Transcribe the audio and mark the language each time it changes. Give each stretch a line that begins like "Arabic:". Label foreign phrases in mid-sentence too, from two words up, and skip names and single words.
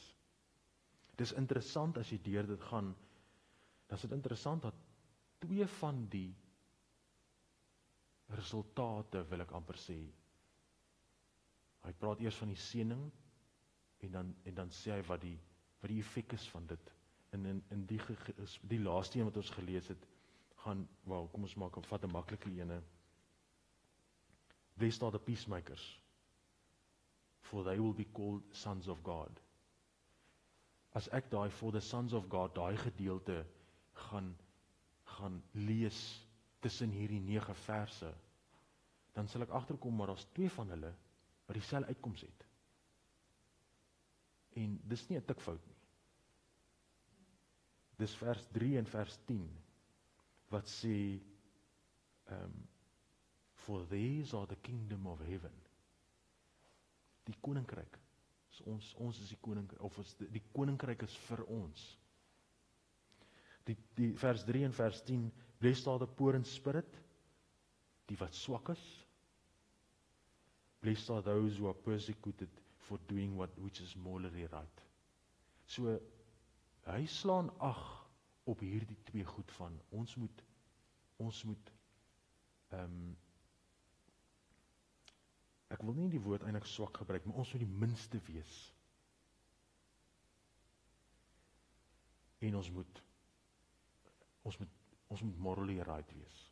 Afrikaans: Dis interessant as jy deur dit gaan, dan is dit interessant dat 2 van die resultate, wil ek amper sê, hy praat eers van die seëning, en dan sê hy wat die effek is van dit. En in die laaste een wat ons gelees het, kom ons vat 'n maklike ene.
English: Blessed are the peacemakers, for they will be called sons of God.
Afrikaans: As ek
English: for the sons of God,
Afrikaans: daai gedeelte gaan lees tussen hierdie 9 verse, dan sal ek agterkom, maar daar's 2 van hulle wat dieselfde uitkoms het. En dis nie 'n tikfout nie. Dis vers 3 en vers 10, wat sê,
English: for these are the kingdom of heaven.
Afrikaans: Die koninkryk, ons is die koninkryk, of die koninkryk is vir ons. Die vers 3 en vers 10,
English: blessed are the poor in spirit,
Afrikaans: die wat swak is.
English: Blessed are those who are persecuted for doing which is morally right.
Afrikaans: So, hy slaan ag op hierdie 2 goed van, ons moet, ek wil nie die woord eintlik swak gebruik, maar ons moet die minste wees. En ons moet
English: morally right
Afrikaans: wees.